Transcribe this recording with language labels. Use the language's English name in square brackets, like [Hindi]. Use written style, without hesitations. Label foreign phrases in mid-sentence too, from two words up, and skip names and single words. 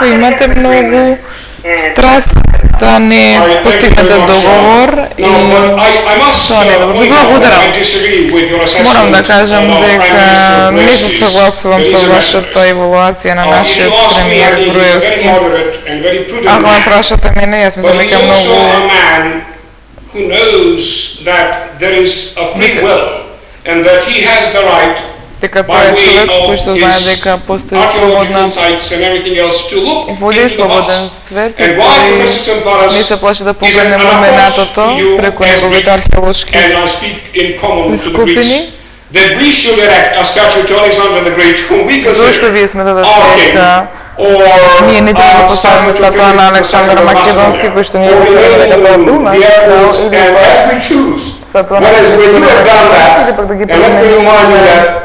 [Macedonian] Имате многу страст да не постигнете договор и тоа не е добро. Ви благодарам. Морам да кажам дека не се согласувам со вашата евалуација на нашиот премиер Груевски. Ако ме прашате мене, јас мислам дека многу [English] who knows that there is a free will and that he has the right [Macedonian] дека тоа е човек кој што знае дека постои слободна волја и слободен свет и кој не се плаши да погледне во минатото преку неговите археолошки скупини. Зошто вие сметате дека ние не треба да поставиме статуа на Александар Македонски, кој што ние мислиме дека тоа бил наш крал, или статуа на или пак да ги приемеме.